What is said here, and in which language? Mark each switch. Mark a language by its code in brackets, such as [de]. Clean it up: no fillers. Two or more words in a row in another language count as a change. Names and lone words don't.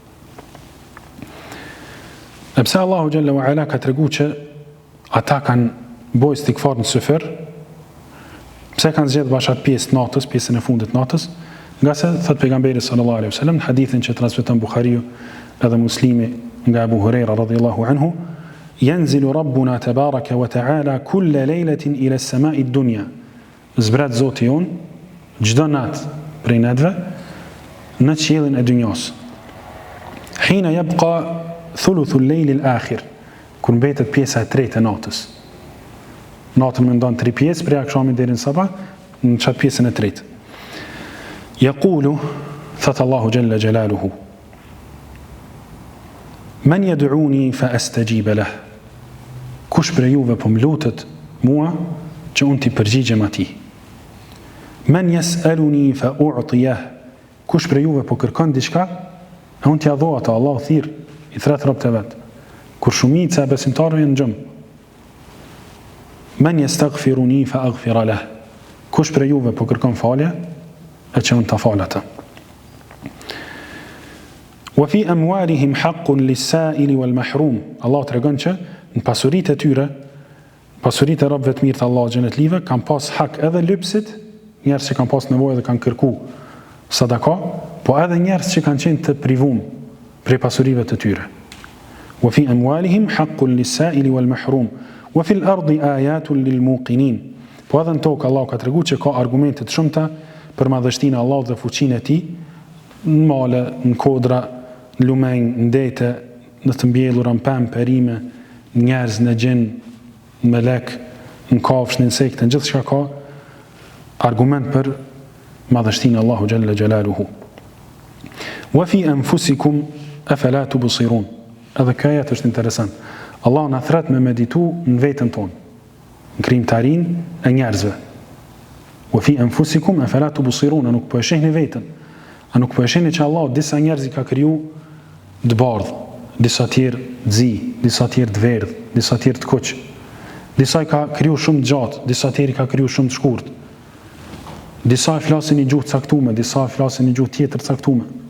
[sq] E pse Allahu [ar] جل وعلا [sq] ka tregu që ata kanë bo istikfar në syfer, pse kanë zgjedhur bashat pjesë natës, pjesën e fundit natës, nga se thot pejgamberi [ar] صلى الله عليه وسلم [sq] në hadithin që transmeton Buhariu edhe Muslimi nga Abu Huraira [ar] رضي الله عنه, ينزل ربنا تبارك وتعالى كل ليلة إلى السماء الدنيا. [sq] Zbret Zoti jon çdo natë prej natëve në qiellin e dynjos. [ar] حين يبقى ثلث الليل الآخر, [sq] kur mbetet pjesa e tretë e natës. Natën me ndonë 3 pjesë, prej akşamit deri në sabah, në qatë pjesën e tretë. [ar] يقول, [sq] thëtë Allahu [ar] جل جلاله من يدعوني فأستجيب له. [sq] Kush prej juve po mlutet mua që unë t'i përgjigjem atij. [ar] من يسألني فأعطيه. [sq] Kush prej juve po kërkon diçka, unë t'ia dho atë, Allahu thirr i thret robët e vet. Kur shumica e besimtarëve janë xhëm. [ar] من يستغفرني فأغفر له. [sq] Kush prej juve po kërkon falje, e që unë ta fal atë. [ar] وفي أموالهم حق للسائل والمحروم. [sq] Allah tregon që në pasuritë e tyre, pasuritë e robëve të mirë të Allahut xhenetlive, kanë pas hak edhe lypsit, njerëz që kanë pas nevojë dhe kanë kërku sadaka, po edhe njerëz që kanë qenë të privuar prej pasurive të tyre. [ar] وفي أموالهم حق للسائل والمحروم. وفي الأرض آيات للموقنين. [sq] Po edhe në tokë Allah ka treguar që ka argumente të shumta për madhështinë e Allahut dhe fuqinë e tij, në male, në kodra, në lumenj, në dete, në të mbjellura, në pemë, perime, njerëz, në gjin, melek, në kafsh, në insekte, në gjithë shka ka argument për madhështinë Allahu [ar] جل جلاله. وفي أنفسكم أفلا تبصرون. [sq] Edhe kjo ajet është interesant. Allah na thret me meditu në veten tonë, në krijimtarinë e njerëzve. [ar] وفي أنفسكم أفلا تبصرون, [sq] nuk po e shihni veten. A nuk po e shihni që Allah disa njerëz i ka kriju të bardhë, disa tjerë të zi, disa tjerë të verdhë, disa tjerë të kuq. Disa i ka kriju shumë të gjatë, disa tjerë i ka kriju shumë të shkurtë. Disa e flasin një gjuhë caktume, disa e flasin një gjuhë tjetër caktume.